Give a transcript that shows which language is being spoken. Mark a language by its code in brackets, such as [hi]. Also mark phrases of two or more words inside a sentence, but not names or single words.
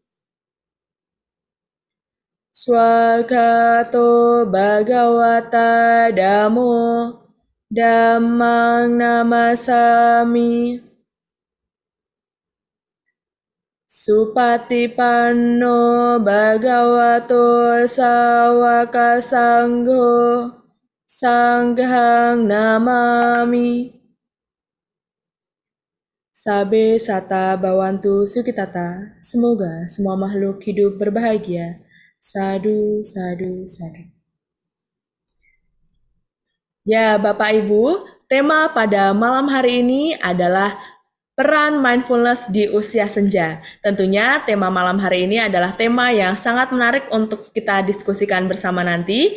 [pi] Swakato Bhagawata Dhammo Dhammang Namasami Supatipanno Bhagavato Sawaka Sangho Sanghang Namami. Sabe Sata Bawantu Sukitata, [id] semoga semua makhluk hidup berbahagia. [pi] Sadu, sadu, sadu. [id] Ya Bapak Ibu, tema pada malam hari ini adalah peran mindfulness di usia senja. Tentunya tema malam hari ini adalah tema yang sangat menarik untuk kita diskusikan bersama nanti.